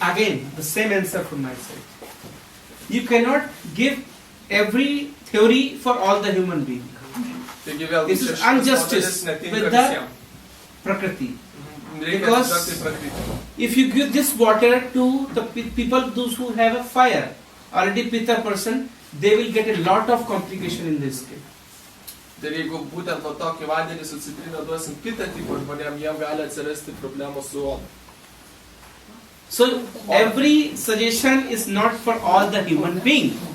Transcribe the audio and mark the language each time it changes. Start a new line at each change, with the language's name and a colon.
English: Again, the same answer from my side. You cannot give every theory for all the human beings. This is injustice with the Prakriti. Because if you give this water to the people, those who have a fire, already Pitta person, they will get a lot of complication in this skin.
Lithuanian: Tai jeigu būtent nuo tokį vandenį su citrina duosim Pitta tipo žmonėm, jiem gali atsirasti problemų su oda.
English: So every suggestion is not for all the human beings.